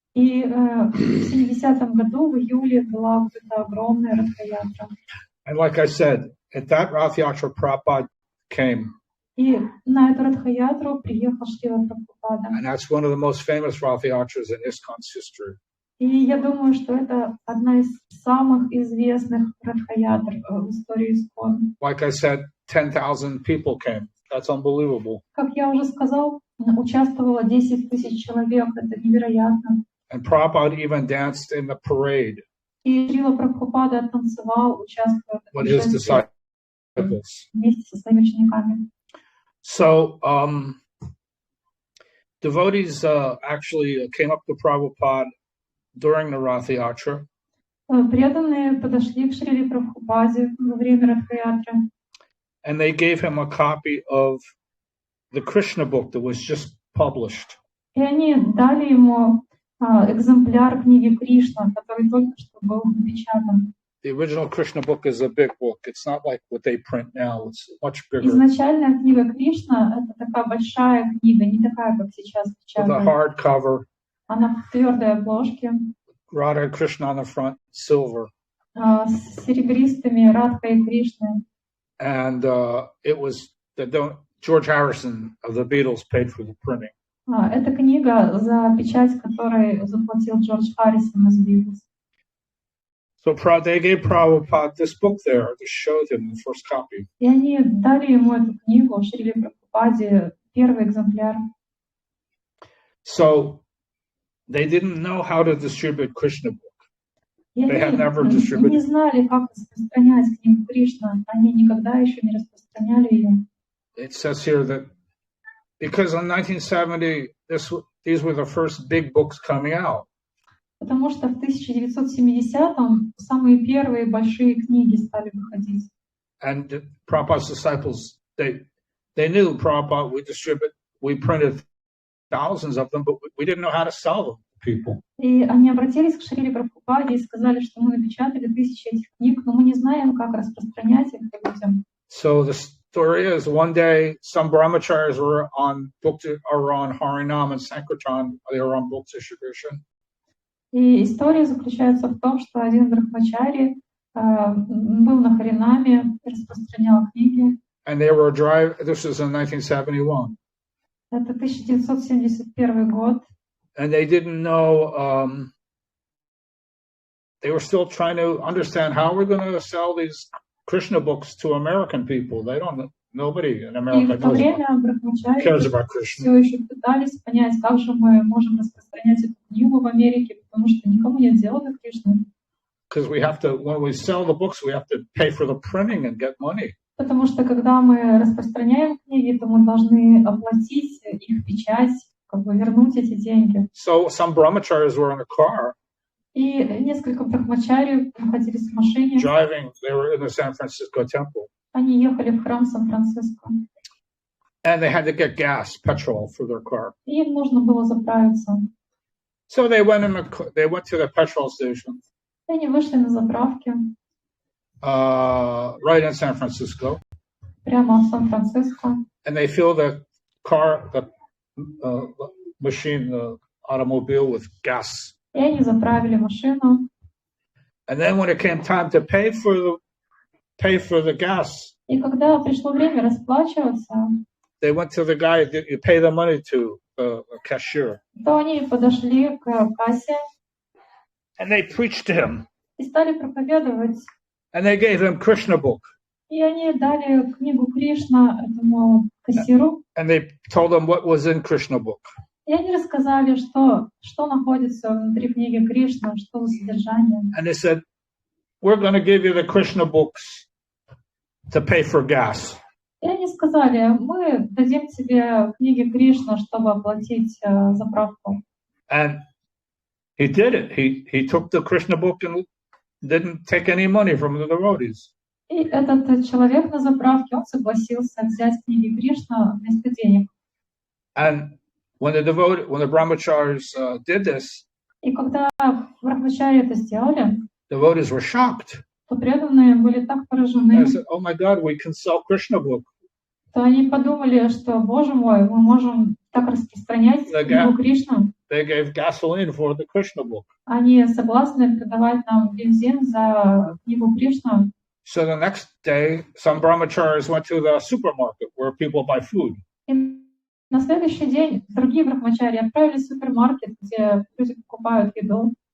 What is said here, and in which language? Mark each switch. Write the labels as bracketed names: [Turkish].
[Russian] И в 70-м году, в июле, была вот эта огромная Радха-ятра. [English] And like I said, at that Rath Yatra, Prabhupada came. [Russian] И на эту Радха-ятру приехал Шрила Прабхупада. [English] And that's one of the most famous Rath Yatras in ISKCON's history. [Russian] И я думаю, что это одна из самых известных Радха-ятр в истории ИСККОН. [English] Like I said, 10,000 people came. That's unbelievable. [Russian] Как я уже сказал, участвовало 10 тысяч человек. Это невероятно. [English] And Prabhupada even danced in the parade. [Russian] И Шрила Прабхупада танцевал, участвуя в [English] with his disciples. [Russian] Вместе со своими учениками. [English] So devotees actually came up to Prabhupada during the Rath Yatra. [Russian] Преданные подошли к Шриле Прабхупаде во время Радха-ятры. [English] And they gave him a copy of the Krishna book that was just published. [Russian] И они дали ему экземпляр книги Кришна, который только что был напечатан. [English] The original Krishna book is a big book. It's not like what they print now. It's much bigger. [Russian] Изначальная книга Кришна — это такая большая книга, не такая, как сейчас печатают. [English] With a hard cover. [Russian] Она в твердой обложке. [English] Radha Krishna on the front, silver. [Russian] С серебристыми Радхой и Кришной. [English] And it was George Harrison of the Beatles paid for the printing. [Russian] Это книга, за печать которой заплатил Джордж Харрисон из Beatles. [English] So they gave Prabhupada this book there to show him the first copy. [Russian] И они дали ему эту книгу, Шриле Прабхупаде, первый экземпляр. [English] So they didn't know how to distribute Krishna book. [Russian] И [English] They had never [Russian] они [English] distributed. [Russian] не знали, как распространять книгу Кришна. Они никогда еще не распространяли ее. [English] It says here that because in 1970, these were the first big books coming out. [Russian] Потому что в 1970-м самые первые большие книги стали выходить. [English] And Prabhupada's disciples, they knew Prabhupada, we printed thousands of them, but we didn't know how to sell them to people. [Russian] И они обратились к Шриле Прабхупаде и сказали, что мы напечатали 1000 этих книг, но мы не знаем, как распространять их людям. [English] So the story is, one day some brahmacharis were on Harinam and Sankirtan. They were on book distribution. [Russian] И история заключается в том, что один брахмачари был на Харинаме и распространял книги. [English] And they were this was in 1971. [Russian] Это 1971 год. [English] And they didn't know, they were still trying to understand how we're going to sell these Krishna books to American people. Nobody in America cares about Krishna. [Russian] Все еще пытались понять, как же мы можем распространять эту книгу в Америке, потому что никому нет дела до Кришны. [English] Because we have to, when we sell the books, we have to pay for the printing and get money. [Russian] Потому что когда мы распространяем книги, то мы должны оплатить их печать, как бы вернуть эти деньги. [English] So some brahmacharis were in a car. [Russian] И несколько брахмачари находились в машине. [English] Driving, they were in the San Francisco temple. [Russian] Они ехали в храм Сан-Франциско. [English] And they had to get gas, petrol for their car. [Russian] И им нужно было заправиться. [English] So they went to the petrol station. [Russian] И они вышли на заправке. [English] Right in San Francisco. [Russian] Прямо в Сан-Франциско. [English] And they filled the car, the machine, the automobile with gas. [Russian] И они заправили машину. [English] And then when it came time to pay for the gas, [Russian] И когда пришло время расплачиваться, [English] they went to the guy that you pay the money to, the cashier. [Russian] то они подошли к кассе. [English] And they preached to him. [Russian] И стали проповедовать. [English] And they gave him Krishna book. [Russian] И они дали книгу Кришна этому кассиру. [English] And they told him what was in Krishna book. [Russian] И они рассказали, что находится внутри книги Кришна, что за содержание. [English] And they said, we're going to give you the Krishna books to pay for gas. [Russian] И они сказали, мы дадим тебе книги Кришна, чтобы оплатить заправку. [English] And he did it. He took the Krishna book and didn't take any money from the devotees. [Russian] И этот человек на заправке, он согласился взять книги Кришна вместо денег. [English] And when the brahmacharis did this, [Russian] И когда брахмачари это сделали, [English] devotees were shocked. [Russian] то преданные были так поражены, [English] They said, "Oh my God, we can sell Krishna book." [Russian] то они подумали, что, Боже мой, мы можем так распространять книгу Кришну. [English] They gave gasoline for the Krishna book. [Russian] Они согласны продавать нам бензин за книгу Кришну. [English] So the next day, some brahmacharis went to the supermarket where people buy food. [Russian] И на следующий день другие брахмачари отправились в супермаркет, где люди покупают еду.